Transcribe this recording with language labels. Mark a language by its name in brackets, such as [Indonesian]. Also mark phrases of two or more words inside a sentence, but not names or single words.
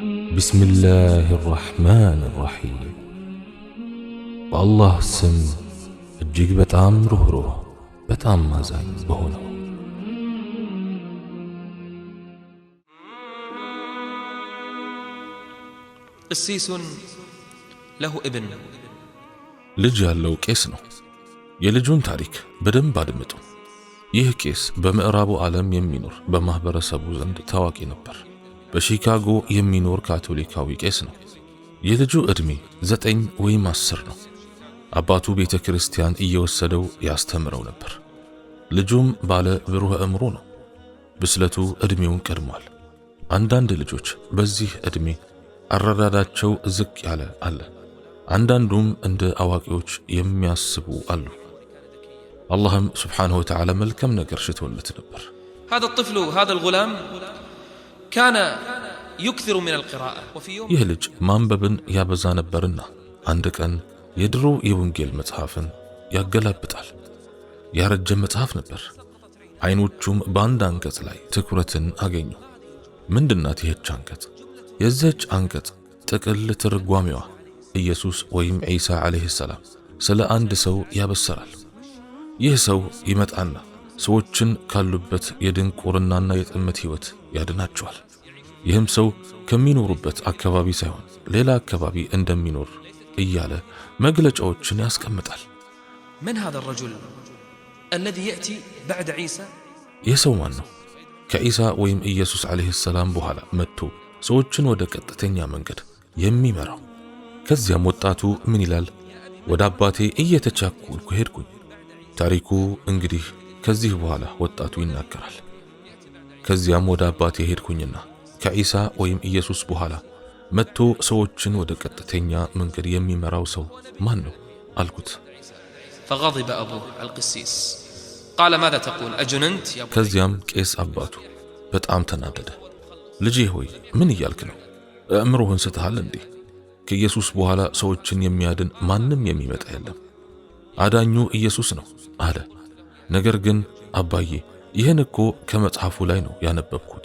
[Arabic] بسم الله الرحمن الرحيم والله سم [Amharic] እጅግ በጣም ሩህሩህ በጣም ማዛኝ በሆነው [Arabic] قسيس له ابن [Amharic] ልጅ ያለው ቄስ ነው። የልጁን ታሪክ በደንብ አድምጡ። ይህ ቄስ በምዕራቡ ዓለም የሚኖር በማህበረሰቡ ዘንድ ታዋቂ ነበር። በሺካጎ የሚኖር ካቶሊካዊ ቄስ ነው። የልጁ ዕድሜ 9 ወይም 10 ነው። አባቱ ቤተ ክርስቲያን እየወሰደው ያስተምረው ነበር። ልጁም ባለ ብሩህ አእምሮ ነው። ብስለቱ ዕድሜውን ቀድሟል። አንዳንድ ልጆች በዚህ ዕድሜ አረዳዳቸው ዝቅ ያለ አለ። አንዳንዱም እንደ አዋቂዎች የሚያስቡ አሉ። አላህም [Arabic] سبحانه وتعالى [Amharic] መልካም ነገር ሽቶለት ነበር። [Arabic] هذا الطفل هذا الغلام كان يكثر من القراءة وفي يوم [Amharic] ይህ ልጅ ማንበብን ያበዛ ነበርና አንድ ቀን የድሮ የወንጌል መጽሐፍን ያገላብጣል። ያረጀ መጽሐፍ ነበር። አይኖቹም በአንድ አንቀጽ ላይ ትኩረትን አገኙ። ምንድናት ይህች አንቀጽ? የዚህች አንቀጽ ጥቅል ትርጓሜዋ ኢየሱስ ወይም ዒሳ [Arabic] عليه السلام [Amharic] ስለ አንድ ሰው ያበሰራል። ይህ ሰው ይመጣና ሰዎችን ካሉበት የድንቁርናና የጥመት ሕይወት ያድናቸዋል። ይህም ሰው ከሚኖሩበት አካባቢ ሳይሆን ሌላ አካባቢ እንደሚኖር እያለ መግለጫዎችን ያስቀምጣል። [Arabic] من هذا الرجل الذي يأتي بعد عيسى؟ [Amharic] ይህ ሰው ማን ነው? ከዒሳ ወይም ኢየሱስ [Arabic] عليه السلام [Amharic] በኋላ መጥቶ ሰዎችን ወደ ቀጥተኛ መንገድ የሚመራው። ከዚያም ወጣቱ ምን ይላል? ወደ አባቴ እየተቻኩልኩ ሄድኩኝ። ታሪኩ እንግዲህ ከዚህ በኋላ ወጣቱ ይናገራል። ከዚያም ወደ አባቴ ሄድኩኝና ከዒሳ ወይም ኢየሱስ በኋላ መጥቶ ሰዎችን ወደ ቀጥተኛ መንገድ የሚመራው ሰው ማን ነው አልኩት። [Arabic] فغضب أبوه القسيس قال ماذا تقول أجننت يا ابني؟ [Amharic] ከዚያም ቄስ አባቱ በጣም ተናደደ። ልጄ ሆይ ምን እያልክ ነው? አእምሮህን ስተሃል እንዴ? ከኢየሱስ በኋላ ሰዎችን የሚያድን ማንም የሚመጣ የለም። አዳኙ ኢየሱስ ነው አለ። ነገር ግን አባዬ ይህን እኮ ከመጽሐፉ ላይ ነው ያነበብኩት